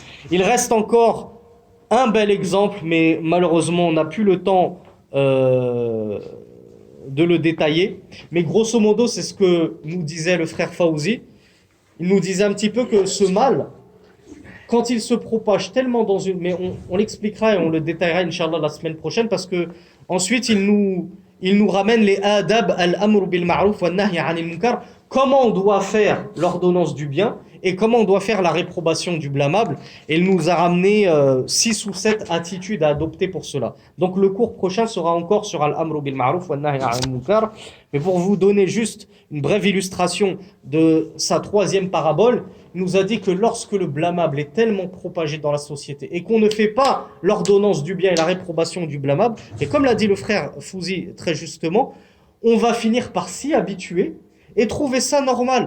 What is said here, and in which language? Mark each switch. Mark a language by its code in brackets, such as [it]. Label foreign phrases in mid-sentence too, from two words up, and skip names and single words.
[fr] Il reste encore un bel exemple, mais malheureusement on n'a plus le temps de le détailler. Mais grosso modo, c'est ce que nous disait le frère Fawzi. Il nous disait un petit peu que ce mal, quand il se propage tellement dans une... Mais on l'expliquera et on le détaillera, Inch'Allah, la semaine prochaine, parce que ensuite il nous ramène les [ar] آداب الأمر بالمعروف والنهي عن المنكر, [fr] comment on doit faire l'ordonnance du bien et comment on doit faire la réprobation du blâmable. Et il nous a ramené 6 ou 7 attitudes à adopter pour cela. Donc le cours prochain sera encore sur [ar] الأمر بالمعروف والنهي عن المنكر. [fr] Mais pour vous donner juste une brève illustration de sa 3e parabole, il nous a dit que lorsque le blâmable est tellement propagé dans la société et qu'on ne fait pas l'ordonnance du bien et la réprobation du blâmable, et comme l'a dit le frère Fouzi très justement, on va finir par s'y habituer et trouver ça normal.